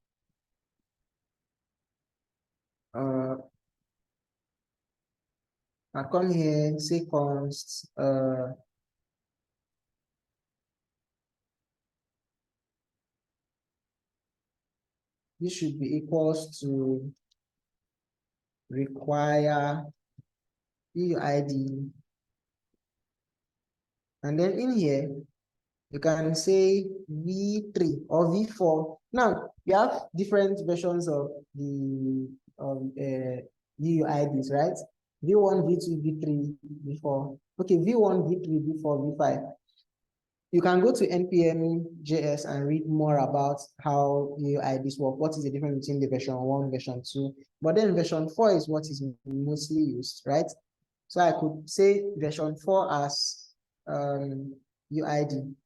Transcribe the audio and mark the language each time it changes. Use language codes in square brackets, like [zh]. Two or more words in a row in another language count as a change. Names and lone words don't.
[en] I come here, say const, this should be equals to require UID. And then in here, you can say V3 or V4. Now, we have different versions of the UIDs, right? V1, V2, V3, V4. Okay, V1, V3, V4, V5. You can go to npm.js and read more about how UIDs work. What is the difference between the version 1, version 2? But then version 4 is what is mostly used, right? So I could say version 4 as UID.